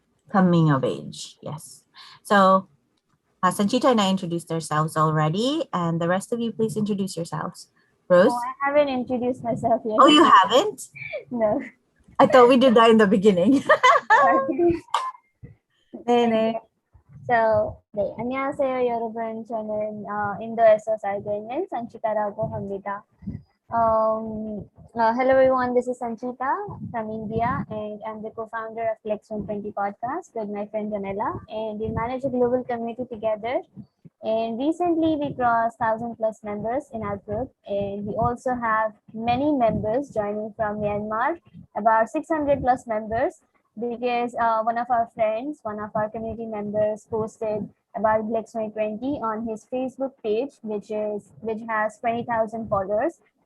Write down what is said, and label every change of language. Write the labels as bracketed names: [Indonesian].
[English] Coming of age. Yes. So Sanchita and I introduced ourselves already, and the rest of you, please introduce yourselves. Rose? Oh, I haven't introduced myself yet. Oh, you haven't? No. I thought we did that in the beginning. Okay. [Korean] So, 네, 안녕하세요 여러분. 저는 인도에서 살고 있는 산치타라고 합니다. [English] Hello everyone, this is Sanchita from India, and I'm the co-founder of GLEx2020 podcast with my friend Janela, and we manage a global community together. And recently we crossed 1,000 plus members in our group, and we also have many members joining from Myanmar, about 600 plus members, because one of our friends, one of our community members posted about GLEx2020 on his Facebook page, which has 20,000 followers.